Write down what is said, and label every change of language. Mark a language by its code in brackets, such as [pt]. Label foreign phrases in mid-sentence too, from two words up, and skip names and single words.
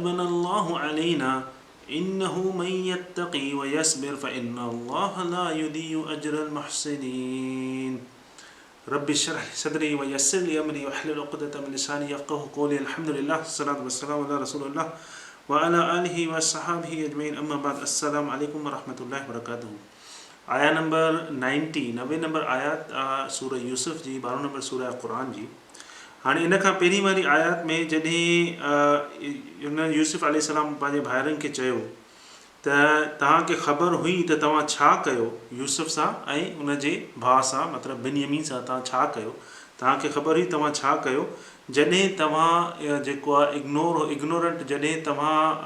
[ar] من الله علينا إنه من يتقي ويصبر فإن الله لا يضيع أجر المحسنين رب اشرح لي صدري ويسر لي أمري واحلل عقدة من لساني يفقهوا قولي الحمد لله والصلاة والسلام على رسول الله وعلى آله وصحبه أجمعين أما بعد السلام عليكم ورحمة الله وبركاته [sd] आया नंबर 90 नंबर आयात सूरह यूसुफ जी 12 नंबर सूरह क़ुरान जी। हाणे इन खां पहिरीं वारी आयात में जॾहिं यूसुफ अलैहिस्सलाम पंहिंजे भाइरनि खे चयो त तव्हांखे ख़बर हुई त तव्हां छा कयो यूसुफ सां ऐं उनजे भाउ सां मतिलबु बिन्यामीन सां तव्हां छा कयो, तव्हांखे ख़बर हुई तव्हां छा कयो जॾहिं तव्हां जेको आहे इग्नोरेंट जॾहिं तव्हां